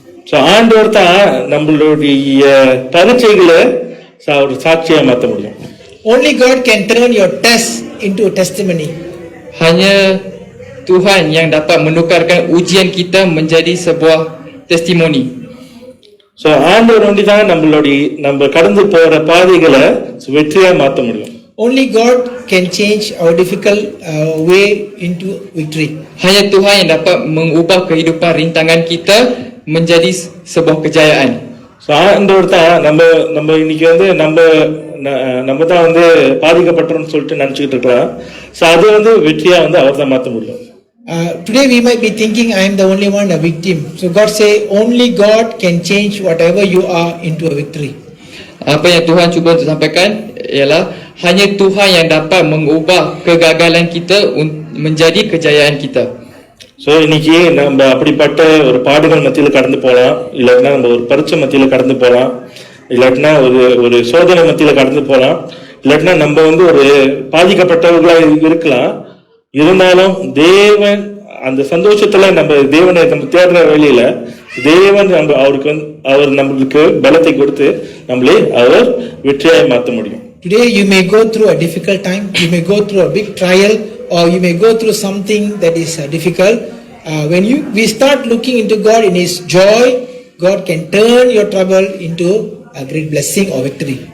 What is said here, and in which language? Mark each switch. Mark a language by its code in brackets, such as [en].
[ta] So ஆண்டவர் தான் நம்மளுடைய பரீட்சைகளை ஒரு சாட்சியா மாற்ற முடியும். [en] Only God can turn your test into a testimony. [ms] Hanya Tuhan yang dapat menukarkan ujian kita menjadi sebuah testimoni. [ta] So ஆண்டவர் வந்து தான் நம்ம கடந்து போற பாதைகளை வெற்றியா மாற்ற முடியும். [en] Only God can change our difficult way into victory. [ms] Hanya Tuhan yang dapat mengubah kehidupan rintangan kita menjadi sebuah kejayaan. [ta] So ஆண்டவர் தான் நம்ம இன்னைக்கு வந்து நம்ம தான் வந்து பாதிக்கப்பட்டோம்னு சொல்லிட்டு நினைச்சுக்கிட்டு இருக்கலாம். So அது வந்து வெற்றியா வந்து அவர் தான் மாற்ற முடியும். [en] Today we might be thinking I am the only one a victim. So God say only God can change whatever you are into a victory. [ms] Apa yang Tuhan cuba untuk sampaikan ialah hanya Tuhan yang dapat mengubah kegagalan kita menjadi kejayaan kita. [ta] So இன்னைக்கு நம்ம அப்படிப்பட்ட ஒரு பாடுகள் மத்தியில கடந்து போகலாம், இல்லாட்டினா நம்ம ஒரு பரீட்சை மத்தியில கடந்து போகலாம், இல்லாட்டினா ஒரு சோதனை மத்தியில கடந்து போகலாம், இல்லாட்டினா நம்ம வந்து ஒரு பாதிக்கப்பட்டவர்களா இருக்கலாம். இருந்தாலும் தேவன் அந்த சந்தோஷத்துல நம்ம தேவனை நம்ம தேடுற வேலையில தேவன் அவர் நம்மளுக்கு பலத்தை கொடுத்து நம்மளே அவர் வெற்றியாய் மாற்ற முடியும். [en] Today you may go through a difficult time, you may go through a big trial, or you may go through something that is difficult. When we start looking into God in His joy, God can turn your trouble into a great blessing or victory.